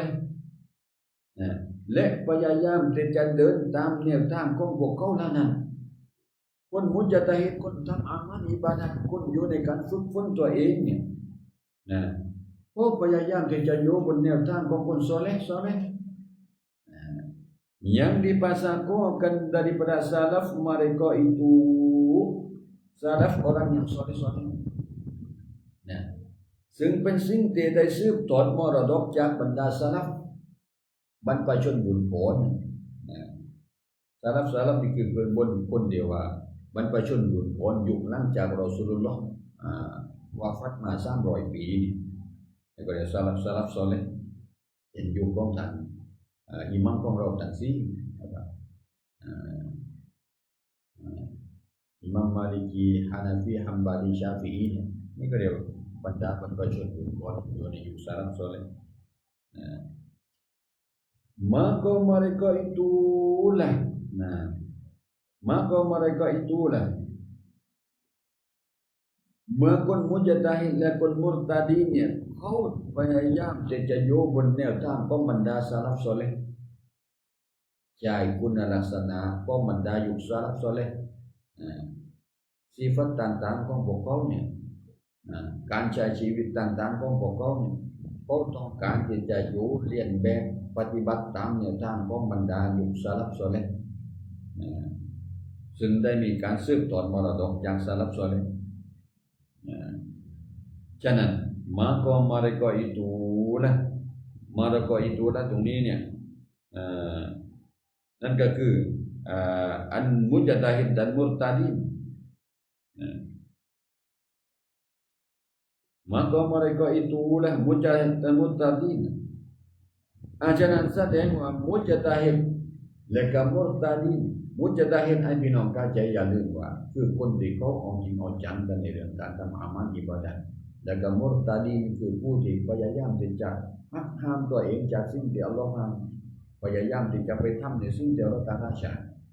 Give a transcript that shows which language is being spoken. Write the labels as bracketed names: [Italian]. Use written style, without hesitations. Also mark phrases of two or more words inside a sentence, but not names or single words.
[Thai] และพยายามที่จะเดินตามแนวทางของพวกเขานั้นคนมุจตะฮิดคนทำอามัลอิบาดะห์คนอยู่ในการฝึกฝนตัวเองเนี่ยนะเขาพยายามที่จะอยู่บนแนวทางของคนซอเลห์ [Malay] yang dipasakokan daripada salaf mereka itu salaf orang yang soleh [Thai] นะซึ่งเป็นสิ่งที่ได้สืบทอด มรดกจากบรรดาสลัฟบรรพชนบุญผลนะสลัฟนี่คือเป็นคนเดียวว่าบรรพชนบุญผลยุคหลังจากรอซูลุลลอฮ์วาฟัตมา300 ปีนี่แล้วก็เรียกสลัฟซอเลห์เป็นยุคของท่านอิหม่ามของเราทั้งสี่นะครับ อิหม่ามมาลิกีฮานาฟีฮัมบาลีชาฟิอีนี่ก็เรียกบรรดาบรรพชนบุญผลอยู่ในยุคสลัฟซอเลห์ [Malay] maka mereka itulah [Thai] เมื่อคนมุจตะฮิดและคนมุรตะดีนเนี่ยเขาพยายามที่ จะอยู่บนแนวทางของบรรดาสลัฟซอเลห์ใช้คุณลักษณะของบรรดายุคสลัฟซอเลห์sifat ต่างๆของพวกเขาเนี่ยการใช้ชีวิตต่างๆของพวกเขาเนี่ยเขาต้องการที่จะอยู่เรียนแบบปฏิบัติตามแนวทางของบรรดายุคสลัฟซอเลห์ ซึ่งได้มีการสืบทอดมรดกจากสลัฟซอเลห์ฉะนั้น [Malay] maka mereka itulah [Thai] ตรงนี้เนี่ยนั่นก็คืออันมุจตะฮิด [Malay] dan murtadin maka mereka itulah mujtahid dan murtadin [Thai] ฉะนั้นแสดงว่ามุจตะฮิดและก็มุรตะดีนมุจตะฮิดให้พี่น้องเข้าใจอย่าลืมว่าคือคนที่เขาเอาจริงเอาจังกันในเรื่องการทำอามัลอิบาดะห์และก็มุรตะดีนคือผู้ที่พยายามที่จะหักห้ามตัวเองจากสิ่งที่อัลเลาะห์ห้ามพยายามที่จะไปทำในสิ่งที่อัลเลาะห์ตะอาลาห้าม